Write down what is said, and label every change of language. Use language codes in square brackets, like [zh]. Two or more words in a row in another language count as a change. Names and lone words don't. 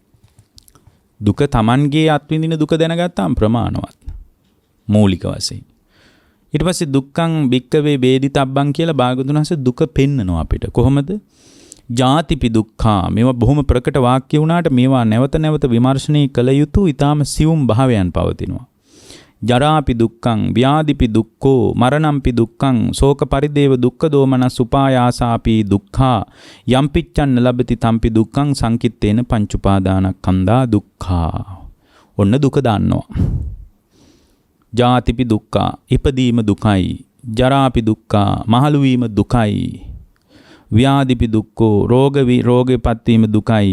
[si] දුක Tamanගේ අත්විඳින දුක දැනගත්තාම ප්‍රමාණවත්. මූලික වශයෙන්. ඊට පස්සේ [pi] දුක්ඛං භික්ඛවේ වේදිතබ්බං [si] කියලා භාගතුන් වහන්සේ දුක පෙන්නනවා අපිට. [pi] කොහොමද? ජාතිපි දුක්ඛා. [si] මේවා බොහොම ප්‍රකට වාක්‍ය වුණාට මේවා නැවත නැවත විමර්ශනය කළ යුතු ඊටාම සියුම් භාවයන් පවතිනවා. [pi] ජරාපි දුක්ඛං ව්‍යාධිපි දුක්ඛෝ මරණම්පි දුක්ඛං ශෝක පරිදේව දුක්ඛ දෝමනස් උපායාසාපි දුක්ඛා යම්පිච්ඡන්න ලබති තම්පි දුක්ඛං සංකිට්ඨේන පංච උපාදානස්කන්ධා දුක්ඛා. [si] ඔන්න දුක දාන්නවා. [pi] ජාතිපි දුක්ඛා [si] ඉපදීම දුකයි. [pi] ජරාපි දුක්ඛා [si] මහලු වීම දුකයි. [pi] ව්‍යාධිපි දුක්ඛෝ [si] රෝගේපත් වීම දුකයි.